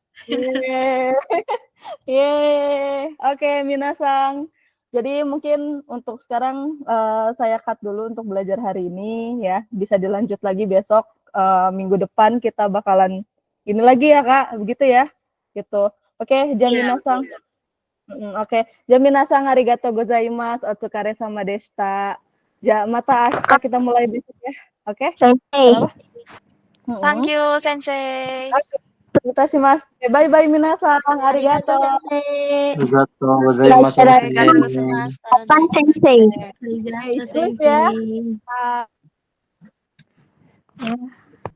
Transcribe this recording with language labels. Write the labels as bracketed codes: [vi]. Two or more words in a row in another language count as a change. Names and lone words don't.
[id] Yeay. Oke, Minasang. Jadi mungkin untuk sekarang saya cut dulu untuk belajar hari ini ya. Bisa dilanjut lagi besok, minggu depan kita bakalan ini lagi ya Kak, begitu ya. Gitu. Oke, Minasang. Oke, [ja] 皆さんありがとうございます、お疲れ様でした. また明日 [id] kita mulai besok ya. Oke? Sensei. [en] Thank you, Sensei. [id] Terima kasih Mas. Bye Minasang. Arigato. [ja] ありがとうございます. [id] Kapan Sensei? [ja] ありがとう、先生.